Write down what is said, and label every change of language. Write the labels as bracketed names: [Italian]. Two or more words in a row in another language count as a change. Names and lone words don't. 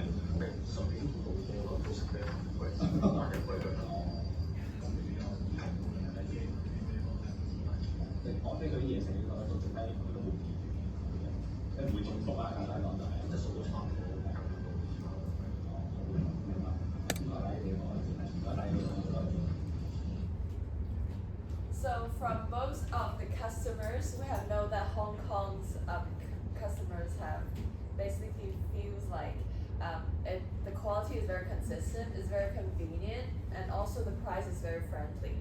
[Cantonese] 十幾好多咯，都食得貴，但係貴咗啦。即係佢啲嘢食呢個都做低，佢都冇變，即係唔會中毒啦。簡單講就係，質素都差唔多。明白。 [English] So from most of the customers, we have known that Hong Kong's customers have basically feels like the quality is very consistent, is very convenient, and also the price is very friendly.